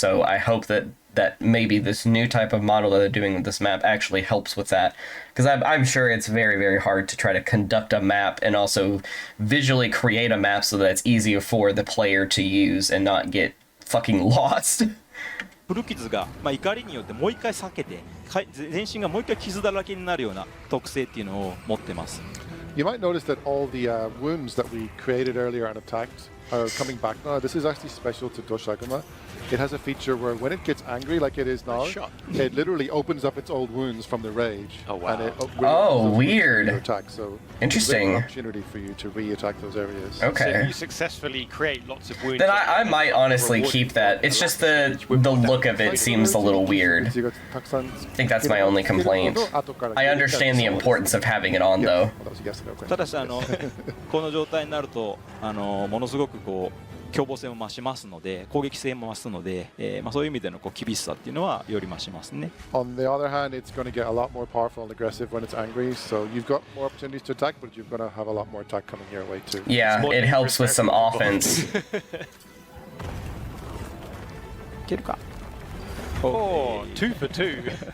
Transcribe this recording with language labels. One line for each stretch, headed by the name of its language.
English: So I hope that maybe this new type of model that they're doing with this map actually helps with that. Because I'm sure it's very, very hard to try to conduct a map and also visually create a map so that it's easier for the player to use and not get fucking lost.
Japanese: 古傷が、怒りによってもう一回避けて全身がもう一回傷だらけになるような特性っていうのを持ってます。
English: You might notice that all the wounds that we created earlier and attacked are coming back now. This is actually special to Toshagama. It has a feature where when it gets angry like it is now, it literally opens up its old wounds from the rage. Oh wow. And it weird. Attack. So interesting. It's a great opportunity for you to re-attack those areas. Okay. So if you successfully create lots of wounds, then I might honestly keep that. It's just the look of it seems a little weird. I think that's my only complaint. I understand the importance of having it on though.
Japanese: ただしこの状態になるとものすごく凶暴性も増しますので、攻撃性も増すので、そういう意味での厳しさっていうのはより増しますね。
English: On the other hand, it's going to get a lot more powerful and aggressive when it's angry, so you've got more opportunities to attack, but you're going to have a lot more attack coming your way too. Yeah, it helps with some offense.
Japanese: いけるか。
English: Oh, 2 for 2.